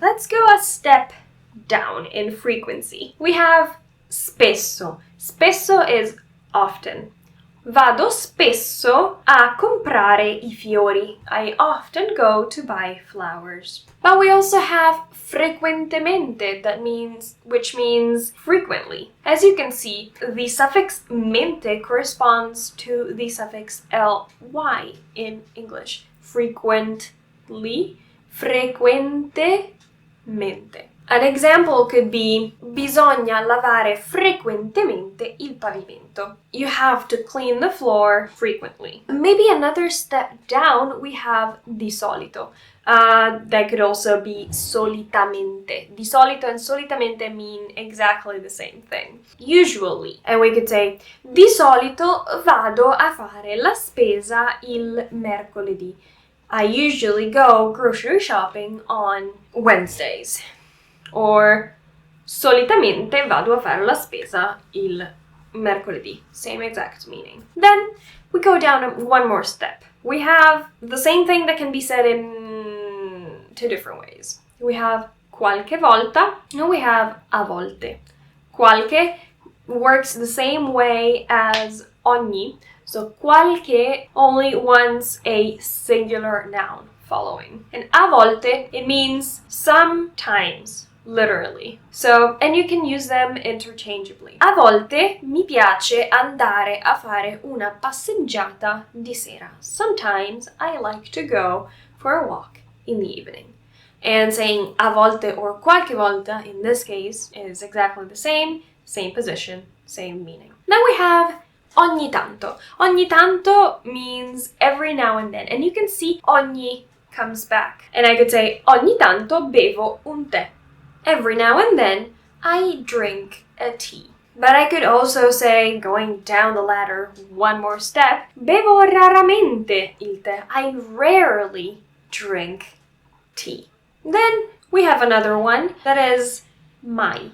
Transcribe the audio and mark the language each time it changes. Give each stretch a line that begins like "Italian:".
English: Let's go a step down in frequency. We have spesso. Spesso is often.
Italian: Vado spesso a comprare I fiori.
English: I often go to buy flowers. But we also have frequentemente, which means frequently. As you can see, the suffix mente corresponds to the suffix ly in English. Frequently, frequentemente. An example could be
Italian: bisogna lavare frequentemente il pavimento.
English: You have to clean the floor frequently. Maybe another step down, we have di solito. That could also be solitamente. Di solito and solitamente mean exactly the same thing. Usually. And we could say
Italian: di solito vado a fare la spesa il mercoledì.
English: I usually go grocery shopping on Wednesdays.
Italian: Or solitamente vado a fare la spesa il mercoledì.
English: Same exact meaning. Then we go down one more step. We have the same thing that can be said in two different ways. We have qualche volta, and we have a volte. Qualche works the same way as ogni, so qualche only wants a singular noun following. And a volte, it means sometimes, literally. So, and you can use them interchangeably.
Italian: A volte mi piace andare a fare una passeggiata di sera.
English: Sometimes I like to go for a walk in the evening. And saying a volte or qualche volta in this case is exactly the same position, same meaning. Now we have ogni tanto. Ogni tanto means every now and then, and you can see ogni comes back. And I could say
Italian: ogni tanto bevo un tè.
English: Every now and then I drink a tea. But I could also say, going down the ladder one more step,
Italian: bevo raramente il tè.
English: I rarely drink tea. Then we have another one that is mai.